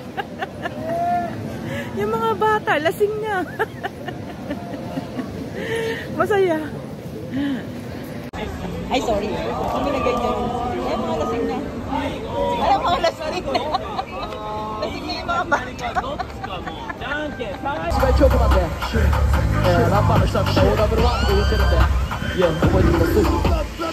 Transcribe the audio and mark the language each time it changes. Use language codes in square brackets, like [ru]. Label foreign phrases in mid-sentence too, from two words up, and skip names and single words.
[tl] Yung mga bata, lasing na. Masaya. Ay, sorry. Kami na ganyan. Ay, mga lasing na. Ay, mga lasing na. Lasing na yung mga bata. [ja] ちょっと待って、ラッパーの人はみんな OW1 って言ってるんで、いや、覚えてください。